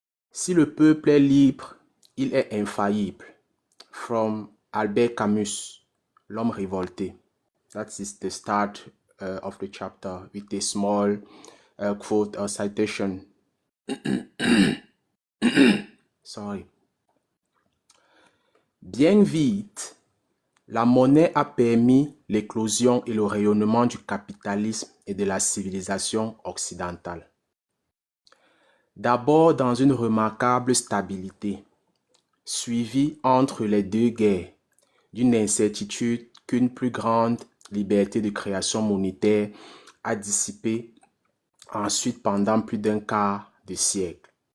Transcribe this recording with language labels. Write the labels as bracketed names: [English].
[French] Si le peuple est libre, il est infaillible. From Albert Camus, L'homme révolté. [English] That is the start of the chapter with a small quote or citation. Sorry. [French] Bien vite, la monnaie a permis l'éclosion et le rayonnement du capitalisme et de la civilisation occidentale. D'abord dans une remarquable stabilité, suivie entre les deux guerres d'une incertitude qu'une plus grande liberté de création monétaire a dissipée ensuite pendant plus d'un quart de siècle.